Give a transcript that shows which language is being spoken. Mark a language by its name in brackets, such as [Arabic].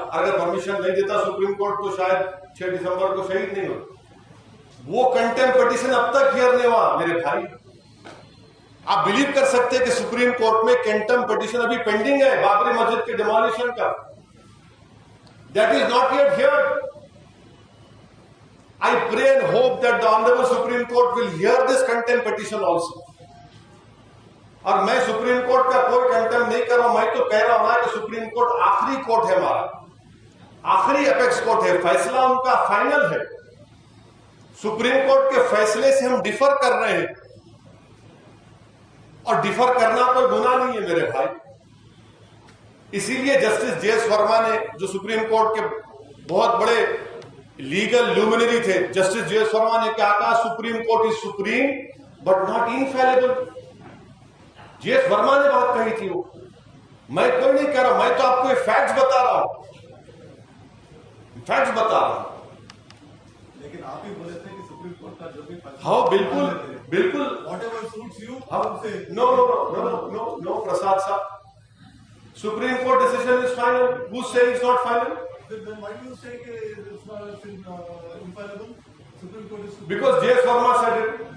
[Hindi] अगर परमिशन नहीं देता सुप्रीम कोर्ट तो शायद 6 दिसंबर को शहीद नहीं होता. वो कंटेम्प्ट पिटीशन अब तक हियर नहीं हुआ मेरे भाई. आप बिलीव कर सकते हैं कि सुप्रीम कोर्ट में कंटेम्प्ट पिटीशन अभी पेंडिंग है बाबरी मस्जिद के डिमोलिशन का. [English] That is not yet here. I pray and hope that the Honorable Supreme Court will hear this contempt petition also. [Hindi] और मैं सुप्रीम कोर्ट का कोई कंटेम्प्ट नहीं कर रहा हूं, मैं तो कह रहा हूं ना कि सुप्रीम कोर्ट आखिरी कोर्ट है हमारा, आखिरी अपेक्स कोर्ट है, फैसला उनका फाइनल है. सुप्रीम कोर्ट के फैसले से हम डिफर कर रहे हैं, और डिफर करना कोई गुनाह नहीं है मेरे भाई. इसीलिए जस्टिस JS वर्मा ने, जो सुप्रीम कोर्ट के बहुत बड़े लीगल ल्यूमिनरी थे। Justice JS. वर्मा ने क्या कहा, [English] Supreme Court is supreme but not infallible. [Hindi] JS. Verma ने बात कही थी वो, मैं कोई नहीं कह रहा, मैं तो आपको फैक्ट्स बता रहा हूं, फैक्ट्स बता रहा हूं। लेकिन आप ही बोले थे कि सुप्रीम कोर्ट का जो भी हाँ बिल्कुल बिल्कुल, [English] whatever suits you, [Hindi] हाँ, से [English] no, Prasad साहब, Supreme Court decision is final. Who say it's not final? then why do you say कि it's not infallible? Supreme Court is Because J.S. Verma said it.